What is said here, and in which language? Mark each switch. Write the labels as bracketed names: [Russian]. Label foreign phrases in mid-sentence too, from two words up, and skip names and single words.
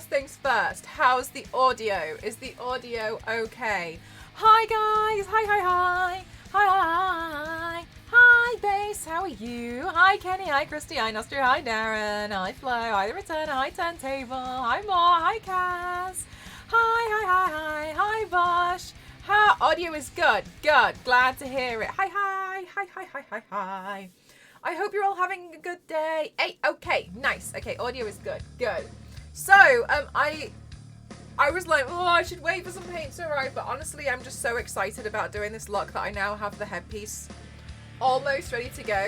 [English] things first. How's the audio? Is the audio okay? Hi guys. Hi. Hi. Hi Base. How are you? Hi Kenny. Hi Christy. Hi Nostra. Hi Darren. Hi Flo. Hi The Returner. Hi Turntable. Hi Mo. Hi Kaz. Hi. Hi Bosh. How audio is good. Good. Glad to hear it. Hi. I hope you're all having a good day. Hey, okay, nice. Okay, audio is good. Good. So, I was like, oh, I should wait for some paint to arrive, but honestly, I'm just so excited about doing this look that I now have the headpiece almost ready to go.